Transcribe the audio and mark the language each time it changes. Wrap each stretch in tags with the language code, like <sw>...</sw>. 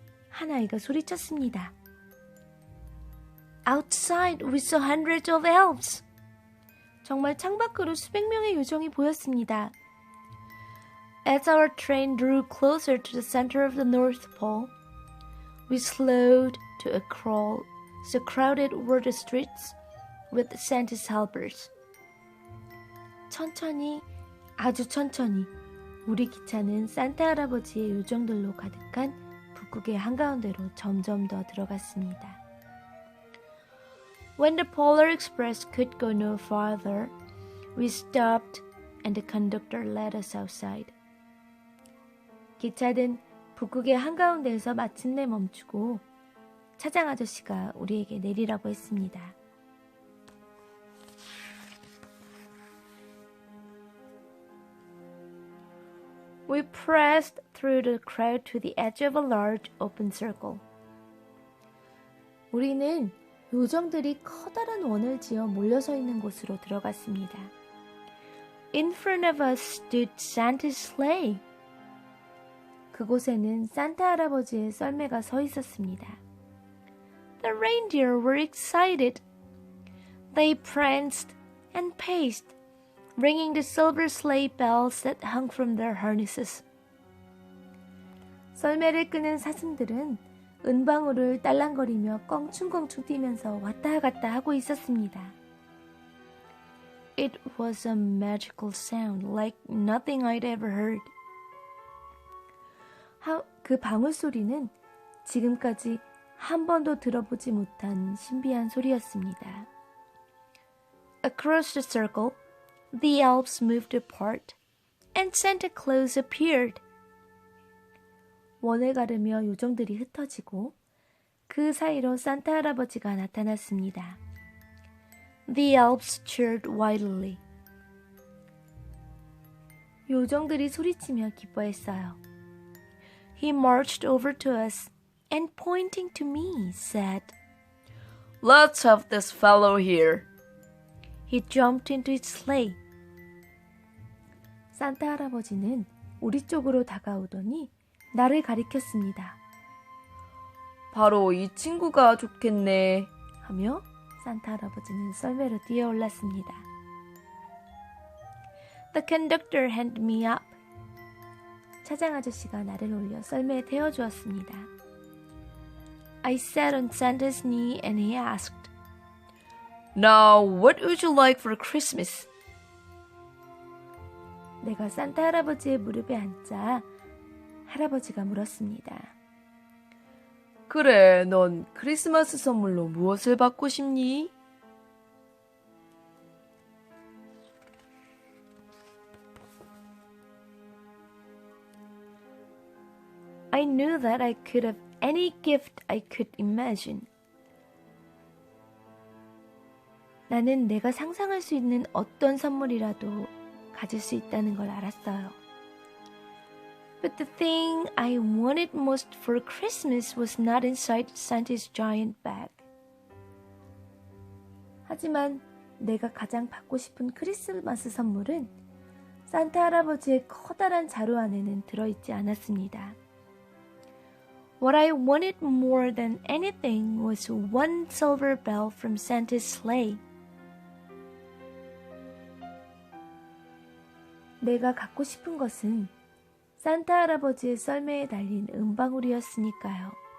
<ko>한 아이가 소리쳤습니다.</ko> <en>Outside we saw hundreds of elves.</en> <ko>정말 창밖으로 수백 명의 요정이 보였습니다.</ko> <en>As our train drew closer to the center of the North Pole, we slowed to a crawl, so crowded were the streets with Santa's helpers.</en> <ko>천천히, 아주 천천히 우리 기차는 산타 할아버지의 요정들로 가득한 북극의 한가운데로 점점 더 들어갔습니다.</ko> <en>When the Polar Express could go no farther, we stopped and the conductor led us outside.</en> <ko>기차는 북극의 한가운데에서 마침내 멈추고 차장 아저씨가 우리에게 내리라고 했습니다.</ko> <en>We pressed through the crowd to the edge of a large open circle.</en> <ko>우리는 요정들이 커다란 원을 지어 몰려서 있는 곳으로 들어갔습니다.</ko> <en>In front of us stood Santa's sleigh.</en> <ko>그곳에는 산타 할아버지의 썰매가 서 있었습니다.</ko> <en>The reindeer were excited. They pranced and paced, ringing the silver sleigh bells that hung from their harnesses.</en> <ko>썰매를 끄는 사슴들은 은방울을 딸랑거리며 껑충껑충 뛰면서 왔다 갔다 하고 있었습니다.</ko> <en>It was a magical sound like nothing I'd ever heard.</en> <ko>그 방울 소리는 지금까지 한 번도 들어보지 못한 신비한 소리였습니다.</ko> <en>Across the circle, the elves moved apart, and Santa Claus appeared.</en> <ko>원을 가르며 요정들이 흩어지고 그 사이로 산타 할아버지가 나타났습니다.</ko> <en>The elves cheered wildly.</en> <ko>요정들이 소리치며 기뻐했어요.</ko> <en>He marched over to us and pointing to me said, Let's have this fellow here. He jumped into his sleigh.</en> <ko>산타 할아버지는 우리 쪽으로 다가오더니 나를 가리켰습니다. 바로 이 친구가 좋겠네 하며 산타 할아버지는 썰매로 뛰어올랐습니다.</ko> <en>The conductor handed me up.</en> <ko>차장 아저씨가 나를 올려 썰매에 태워주었습니다.</ko> <en>I sat on Santa's knee and he asked, Now, what would you like for Christmas?</en> <ko>내가 산타 할아버지의 무릎에 앉자 할아버지가 물었습니다. 그래, 넌 크리스마스 선물로 무엇을 받고 싶니?</ko> <en>I knew that I could have any gift I could imagine.</en> <ko>나는 내가 상상할 수 있는 어떤 선물이라도 가질 수 있다는 걸 알았어요.</ko> <en>But the thing I wanted most for Christmas was not inside Santa's giant bag.</en> <ko>하지만 내가 가장 받고 싶은 크리스마스 선물은 산타 할아버지의 커다란 자루 안에는 들어있지 않았습니다.</ko> <en>What I wanted more than anything was one silver bell from Santa's sleigh.</en> <ko>내가 갖고 싶은 것은 산타 할아버지의 썰매에 달린 은방울이었으니까요.</ko>